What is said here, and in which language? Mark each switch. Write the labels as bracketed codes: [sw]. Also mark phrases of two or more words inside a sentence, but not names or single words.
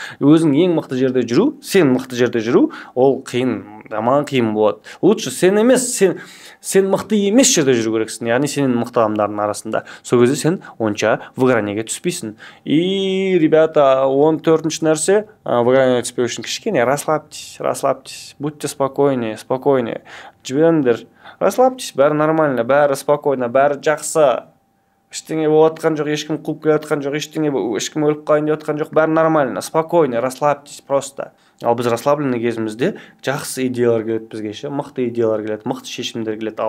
[kk] Өзің ең мықты жерде жүру, сен мықты жерде жүру, ол қиын. жаман қиын болады. Лучше сен емес, сен мықты емес жерде жүру керексің, яғни сенен мықты адамдардың арасында. Сол кезде сен онша выгоранияға түспейсің. [ru] И, ребята, [kk] 14-ші нәрсе, выгоранияға түспеу үшін кішкене [ru] расслабьтесь, будьте спокойнее, [kk] жіберіңдер, расслабьтесь, бәрі нормально, бәрі спокойно, бәрі жақсы. Ештеңе болып жатқан жоқ, ешкім қуып келе жатқан жоқ, ешкім өліп қалайын деп жатқан жоқ, бәрі [ru] нормально, спокойно, расслабьтесь просто. [kk] Ал біз расслабленный кезімізде жақсы идеялар келеді бізге ше, мықты идеялар келеді, мықты шешімдер келеді.